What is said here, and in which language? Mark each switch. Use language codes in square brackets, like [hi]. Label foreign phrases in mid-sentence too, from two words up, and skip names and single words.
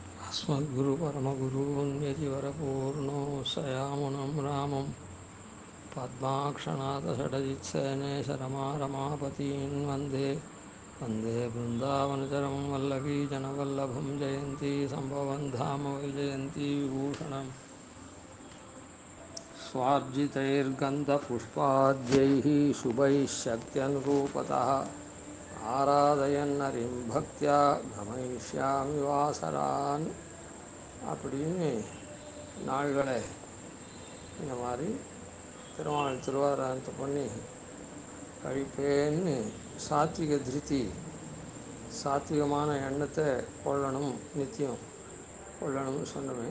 [sa] अस्मद्गुरुपरमगुरून्यतिवरपूर्णो सयामुनं रामं पद्माक्षनाथषडजित्सेनेश रमापतीन् वन्दे वृन्दावनचरं वल्लवीजनवल्लभं जयन्ती सम्भवं धाम वैजयन्ती विभूषणं स्वार्जितैर्गन्धपुष्पाद्यैः शुभैः शक्त्यनुरूपतः आराधयन्नरिम् भक्त्या गमयिष्यामि वासरान् [ta] அப்படின்னு நாள்களை இந்த மாதிரி திருமால் திருவாராயணத்தை பண்ணி கழிப்பேன்னு சாத்விக திருத்தி சாத்விகமான எண்ணத்தை கொள்ளணும், நித்தியம் கொள்ளணும்னு சொன்னோமே.